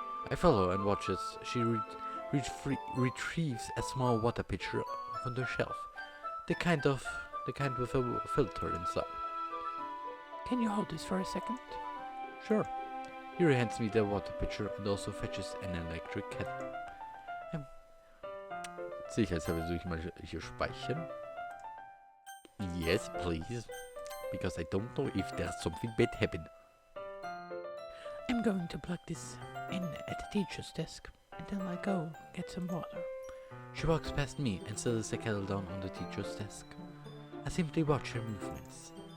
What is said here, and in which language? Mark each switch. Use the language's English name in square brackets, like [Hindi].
[English] I follow and watch as she retrieves a small water pitcher from the shelf, the kind with a filter inside. Can you hold this for a second? Sure. Yuri hands me the water pitcher and also fetches an electric kettle. [German] Sicherheitshalber versuche ich mal hier speichern. [English] Yes, please. Because I don't know if there's something bad happened. I'm going to plug this in at the teacher's desk, and then I'll go get some water. She walks past me and settles the kettle down on the teacher's desk. I simply watch her movements.